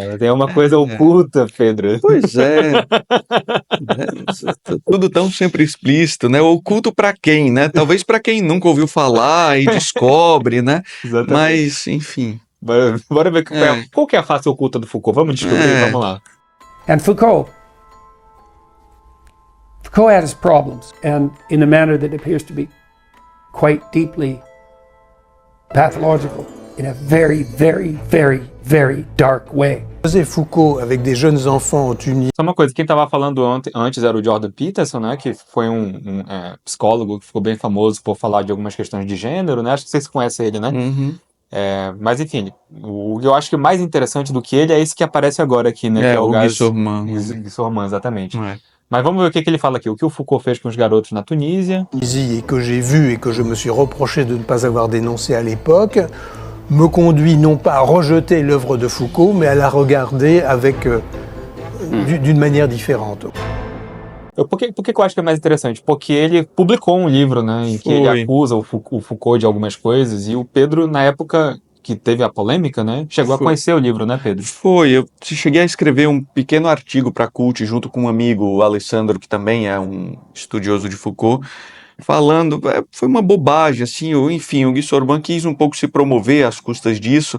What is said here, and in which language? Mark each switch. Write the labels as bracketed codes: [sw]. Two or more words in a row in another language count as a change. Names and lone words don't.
[pt] Tem uma coisa oculta, Pedro. Pois é. Tudo tão sempre explícito, né? Oculto para quem, né? Talvez para quem nunca ouviu falar e descobre, né? Exatamente. Mas, enfim. Bora ver qual que é a face oculta do Foucault. Vamos descobrir, vamos lá. [en] And Foucault had his problems, and in a manner that appears to be quite deeply pathological, in a very, very, very, very dark way. [fr] José Foucault, avec des jeunes enfants en Tunisie. [pt] Só uma coisa, quem estava falando antes era o Jordan Peterson, né, que foi um psicólogo que ficou bem famoso por falar de algumas questões de gênero, né, acho que vocês conhecem ele, né? Mas enfim, o que eu acho que o mais interessante do que ele é esse que aparece agora aqui, né, que é o Guy Sorman. Guy Sorman, exatamente. Mas vamos ver o que ele fala aqui, o que o Foucault fez com os garotos na Tunísia. [fr] Et que j'ai vu et que je me suis reproché de ne pas avoir dénoncé à l'époque, me conduit non pas à rejeter l'œuvre de Foucault, mais à la regarder avec d'une manière différente. [pt] Por que eu acho que é mais interessante? Porque ele publicou um livro, né, em que ele acusa o Foucault de algumas coisas, e o Pedro, na época que teve a polêmica, né, chegou a conhecer o livro, né, Pedro? Eu cheguei a escrever um pequeno artigo para a Cult, junto com um amigo, o Alessandro, que também é um estudioso de Foucault, falando, foi uma bobagem, assim, enfim, o Guy Sorman quis um pouco se promover às custas disso.